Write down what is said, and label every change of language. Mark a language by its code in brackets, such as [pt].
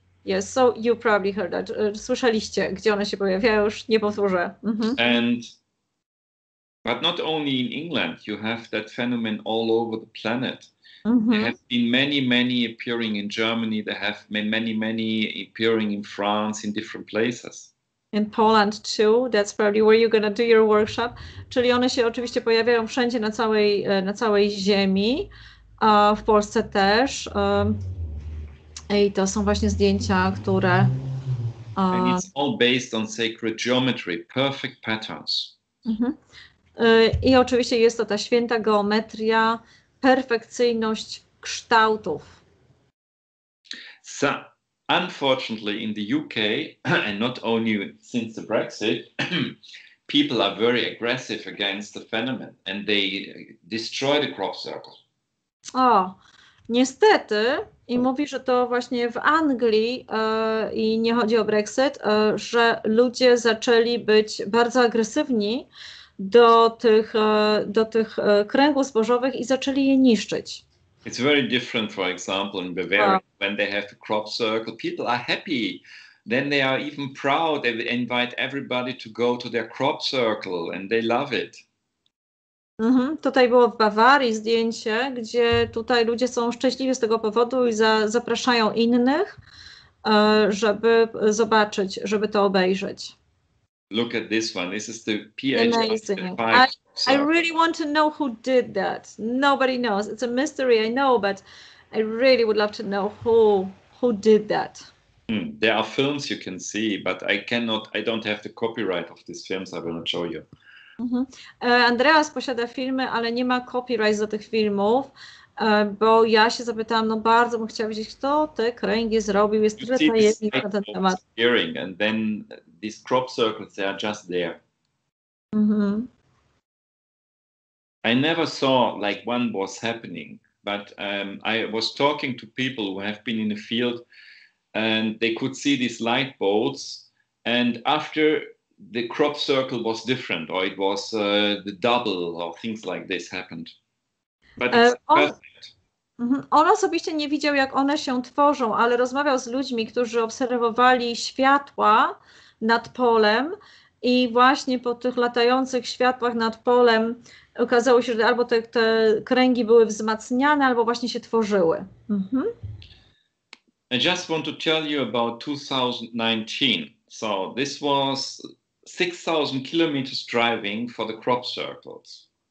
[en] Yes, so you probably heard that. [pl] Słyszeliście, gdzie one się pojawiają, już nie powtórzę. Mhm. [en] And But not only in England, you have that phenomenon all over the planet. There have been many appearing in Germany. There have been many appearing in France, in different places. In Poland too. That's probably where you're gonna do your workshop. [pl] Czyli one się oczywiście pojawiają wszędzie na całej ziemi. W Polsce też. I to są właśnie zdjęcia, które... [en] And it's all based on sacred geometry, perfect patterns. [pl] I oczywiście jest to ta święta geometria, perfekcyjność kształtów. [en] So, unfortunately, in the UK, and not only since the Brexit, people are very aggressive against the phenomenon, and they destroy the crop circle. [pl] O, niestety, i mówi, że to właśnie w Anglii, i nie chodzi o Brexit, że ludzie zaczęli być bardzo agresywni do tych kręgów zbożowych i zaczęli je niszczyć. [en] It's very different, for example, in Bavaria, when they have the crop circle, people are happy. Then they are even proud. They invite everybody to go to their crop circle and they love it. [pl] Tutaj było w Bawarii zdjęcie, gdzie tutaj ludzie są szczęśliwi z tego powodu i zapraszają innych, żeby zobaczyć, żeby to obejrzeć. [en] Look at this one. This is the PH. Amazing. I really want to know who did that. Nobody knows. It's a mystery, I know, but I really would love to know who did that. There are films you can see, but I don't have the copyright of these films. I will not show you. [pl] Andreas posiada filmy, ale nie ma copyright do tych filmów, bo ja się zapytałam, no bardzo bym chciała wiedzieć, kto te kręgi zrobił, jest tyle tajemnic na ten temat. [en] And then these crop circles, they are just there. I never saw like one was happening, but I was talking to people who have been in the field and they could see these light bolts, and after the crop circle was different, or it was the double, or things like this happened. But it's perfect. [pl] On osobiście nie widział, jak one się tworzą, ale rozmawiał z ludźmi, którzy obserwowali światła nad polem i właśnie po tych latających światłach nad polem okazało się, że albo te kręgi były wzmacniane, albo właśnie się tworzyły. [en] I just want to tell you about 2019. So this was 6,000 kilometers driving for the crop circles.